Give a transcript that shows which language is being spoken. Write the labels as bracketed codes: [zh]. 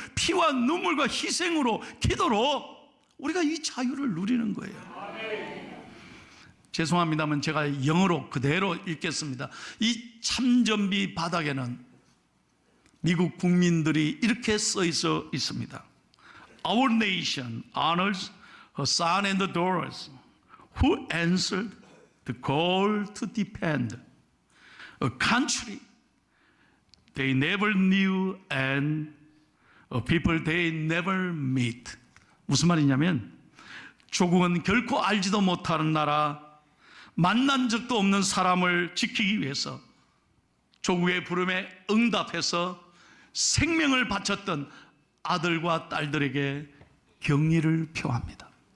[ko] 피와 눈물과 희생으로, 기도로 우리가 이 자유를 누리는 거예요. 죄송합니다만 제가 영어로 그대로 읽겠습니다. 이 참전비 바닥에는 미국 국민들이 이렇게 써 있어 있습니다. [en] Our nation honors her son and daughters who answered the call to defend a country they never knew and a people they never meet. [ko] 무슨 말이냐면 조국은 결코 알지도 못하는 나라, 만난 적도 없는 사람을 지키기 위해서 조국의 부름에 응답해서 생명을 바쳤던 아들과 딸들에게 경의를 표합니다.